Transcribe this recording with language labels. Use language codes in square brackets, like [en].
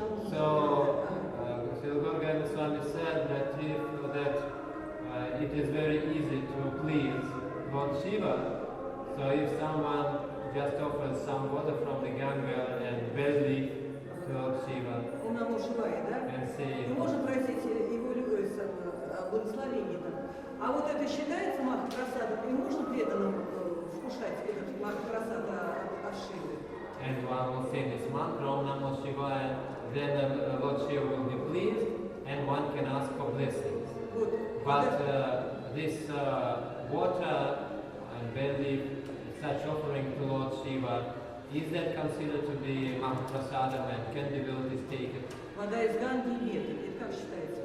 [en] So, Srila Gauranga Swami said that it is very easy to please Lord Shiva. So if someone just offers some water from the Ganga and badly to Lord Shiva and says, [ru] и можно просить его о благословении там. А вот это считается махапрасадом, и можно преданным вкушать этот махапрасад от Шивы. [en] and one will say this mantra, Om Namo Shivaya, then Lord Shiva will be pleased and one can ask for blessings. But this water and barley, such offering to Lord Shiva, is that considered to be Mahaprasadam and can devotees take it? [ru] Вода из Ганги и Веты, это как считается?